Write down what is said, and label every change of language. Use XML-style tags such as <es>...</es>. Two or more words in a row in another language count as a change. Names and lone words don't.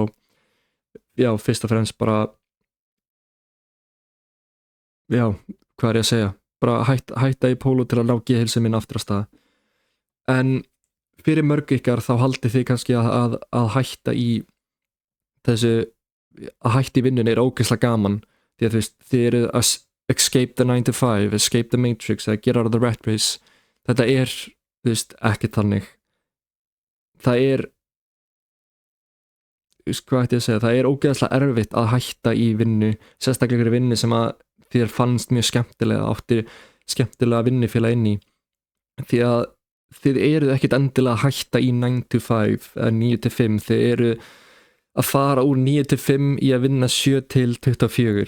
<is>Já, fyrst og fremst bara, já, hvað er ég að segja? Bara hætta í Polo til að ná geðheilsu minn aftur á stað. En fyrir mörg ykkar þá haldið þið kannski að hætta í þessu, að hætta í vinnunni er ógeðslega gaman, því að þú veist, þið eru að</is> <en>escape the 9 to 5, escape the matrix,</en> <is>eða</is> <en>get out of the rat race.</en> <is>Þetta er, þú veist, ekki þannig. Það er, þú veist, hvað ætti ég að segja, það er ógeðslega erfitt að hætta í vinnu, sérstaklega ykkur vinnu sem að þér fannst mjög skemmtilega, átti skemmtilega vinnufélag inn í. Því að þið eruð ekkert endilega að hætta í</is> <en>9 to 5</en> <is>eða</is> <en>9 to 5,</en> <is>þið eru að fara úr 9 til 5 í að vinna 7 til 24.</is>